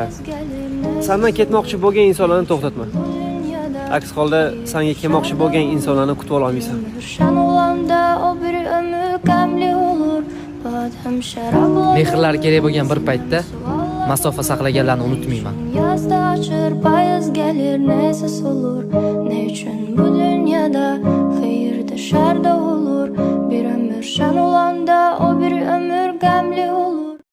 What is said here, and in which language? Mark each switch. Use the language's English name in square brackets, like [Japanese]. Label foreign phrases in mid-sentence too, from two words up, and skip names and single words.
[Uzbek] Sendan ketmoqchi bo'lgan insonlarni to'xtatma. Aks holda senga kelmoqchi bo'lgan insonlarni kutib ola olmaysan. Mehrlar kerak bo'lgan bir paytda masofa saqlaganlarni unutmayman. [Azerbaijani] Yazda açır payız gelir neyse olur. Ne için bu dünyada hayırda şerda olur. Bir ömür şan olanda o bir ömür gamli olur.